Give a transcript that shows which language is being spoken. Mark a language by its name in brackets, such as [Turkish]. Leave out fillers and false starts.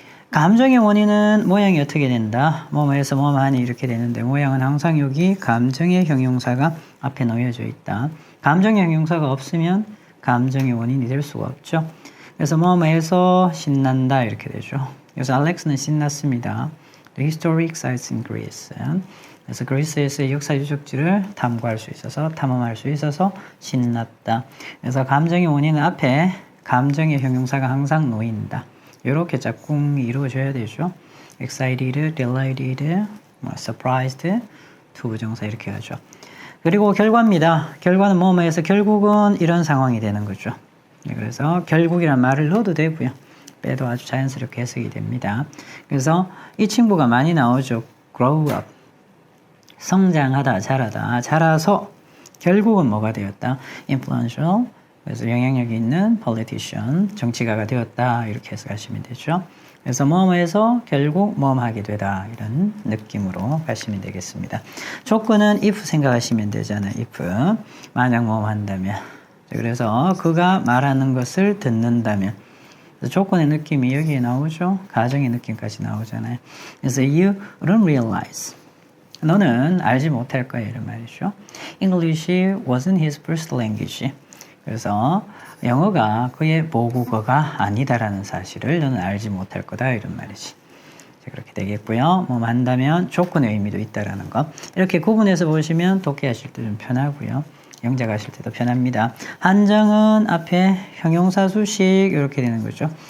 [Korean] 감정의 원인은 모양이 어떻게 된다? 뭐뭐해서 뭐뭐하니 이렇게 되는데 모양은 항상 여기 감정의 형용사가 앞에 놓여져 있다. 감정의 형용사가 없으면 감정의 원인이 될 수가 없죠. 그래서 뭐뭐해서 신난다 이렇게 되죠. 그래서 알렉스는 신났습니다. [English] The history excites in Greece. [Korean] 그래서 그리스에서의 역사 유적지를 탐구할 수 있어서, 탐험할 수 있어서 신났다. 그래서 감정의 원인은 앞에 감정의 형용사가 항상 놓인다. 이렇게 짝꿍이 이루어져야 되죠. excited, delighted, surprised, to 부정사 이렇게 하죠. 그리고 결과입니다. 결과는 뭐뭐해서 결국은 이런 상황이 되는 거죠. 그래서 결국이란 말을 넣어도 되고요. 빼도 아주 자연스럽게 해석이 됩니다. 그래서 이 친구가 많이 나오죠. grow up. 성장하다, 자라다. 자라서 결국은 뭐가 되었다? [English] influential. [Korean] 그래서 영향력이 있는 politician, 정치가가 되었다. 이렇게 해석하시면 되죠. 그래서 뭐뭐해서 결국 뭐뭐하게 되다. 이런 느낌으로 가시면 되겠습니다. 조건은 if 생각하시면 되잖아요. if. 만약 뭐뭐 한다면. 그래서 그가 말하는 것을 듣는다면. 그래서 조건의 느낌이 여기에 나오죠. 가정의 느낌까지 나오잖아요. 그래서 [English] you don't realize. [Korean] 너는 알지 못할 거야. 이런 말이죠. [English] English wasn't his first language. [Korean] 그래서 영어가 그의 모국어가 아니다라는 사실을 너는 알지 못할 거다 이런 말이지. 그렇게 되겠고요. 뭐 한다면 조건의 의미도 있다라는 거. 이렇게 구분해서 보시면 독해하실 때 좀 편하고요. 영작하실 때도 편합니다. 한정은 앞에 형용사 수식 이렇게 되는 거죠.